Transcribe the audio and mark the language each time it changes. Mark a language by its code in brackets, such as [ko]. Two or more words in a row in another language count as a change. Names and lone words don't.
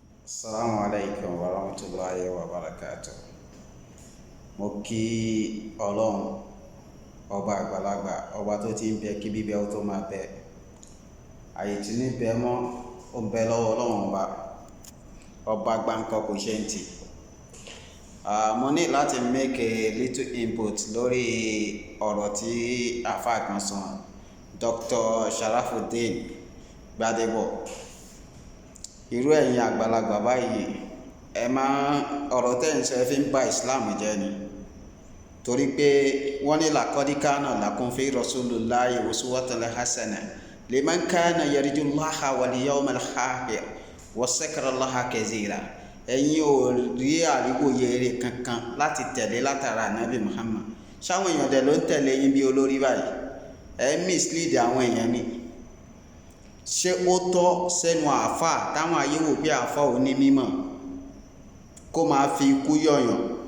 [ar] السلام عليكم ورحمة الله وبركاته. [yo] Mo kí Ọlọ́run ọba àgbàlagbà, ọba tó ti ń bẹ kí bíbẹ ó tó máa bẹ. Àyè tí ní bẹ mọ́ ó ń bẹ lọ́wọ́ Ọlọ́run ọba gbáǹkọ́ kò ṣe ń tì. Mo ní láti [en] make a little input [yo] lórí ọ̀rọ̀ tí àfáà kan sọ, Dr. Sharafuddin Gbadebo. Irú ẹ̀yin àgbàlagbà báyìí ọ̀rọ̀ tẹ́ ń sọ ẹ fi ń ba Islam jẹ́ ni, torí pé wọ́n ní [ar] لقد كان لكم في رسول الله أسوة حسنة لمن كان يرجو الله واليوم الآخر وذكر الله كثيرا. [yo] Ẹ̀yin ò rí àríwòye eré kankan láti tẹ̀lé látara Ànábì Muhammad. Ṣáwọn èèyàn dẹ̀ ló ń tẹ̀lé yín bí olórí báyìí? Ẹ mislead àwọn èèyàn ni. Ṣé ó tọ́ sẹ́nu àáfàá táwọn ayé wò pé àáfàá ò ní mímọ̀ kó máa fi ikú yọ̀yàn?